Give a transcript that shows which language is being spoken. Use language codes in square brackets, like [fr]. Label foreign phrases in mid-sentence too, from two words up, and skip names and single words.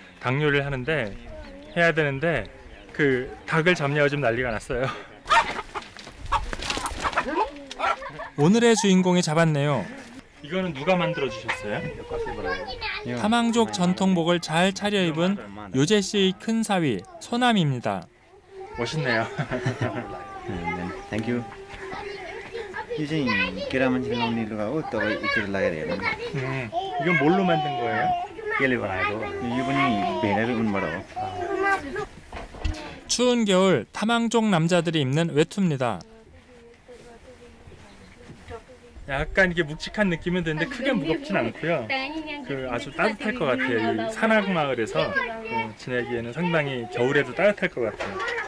[ko] 그래서 닭 요리를 하는데 해야 되는데 그 닭을 잡냐고 좀 난리가 났어요. 오늘의 주인공이 잡았네요. 이거는 누가 만들어 주셨어요? 타망족 전통복을 잘 차려입은 요재 씨의 큰 사위 소남입니다. 멋있네요. [en] Thank you. [ne] यो चाहिँ केरा मान्छेले लाउने लुगा हो तपाईँ यतिर लगाएर हेर्नु [ko] 이건 뭘로 만든 거예요? [ne] केले बनाएको यो पनि भेडाकै उनबाट हो [ko] 추운 겨울 타망족 남자들이 입는 외투입니다. 약간 이게 묵직한 느낌은 드는데 크게 무겁진 않고요. 그 아주 따뜻할 것 같아요. 이 산악 마을에서 지내기에는 상당히 겨울에도 따뜻할 것 같아요.